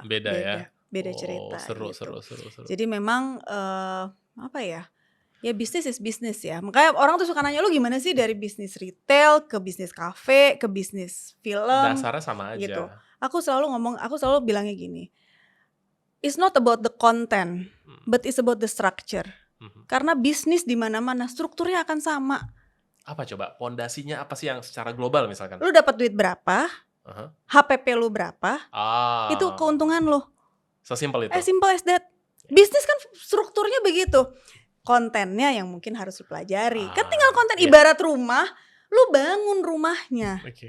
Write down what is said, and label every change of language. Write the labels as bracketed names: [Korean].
[Indonesian] Beda ya. Beda cerita. Seru. Jadi memang apa ya? Ya bisnis is bisnis ya. Makanya orang tuh suka nanya, lu gimana sih dari bisnis retail ke bisnis kafe ke bisnis film? Dasarnya sama aja. Gitu. Aku selalu bilangnya gini. [English] It's not about the content, but it's about the structure. [Indonesian] Karena bisnis di mana-mana strukturnya akan sama. Apa coba? Pondasinya apa sih yang secara global misalkan? Lu dapat duit berapa? HPP lu berapa? Itu keuntungan lu. Sesimpel itu. [English] Simple as that. [Indonesian] Bisnis kan strukturnya begitu. Kontennya yang mungkin harus lu pelajari. Kan tinggal konten, ibarat rumah, lu bangun rumahnya.